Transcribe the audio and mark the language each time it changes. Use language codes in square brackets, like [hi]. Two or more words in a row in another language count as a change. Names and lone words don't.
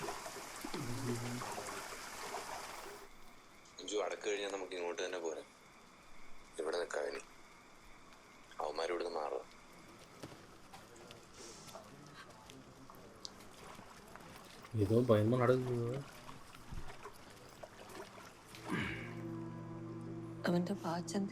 [ml] അടക്ക് കഴിഞ്ഞാൽ നമുക്ക് ഇങ്ങോട്ട് തന്നെ പോരാം. അവന്മാരും ഇവിടുന്ന് മാറുക. [ta] இதுவும் பயமா நடக்குது. [ml] അവന്റെ പാച്ചന്തി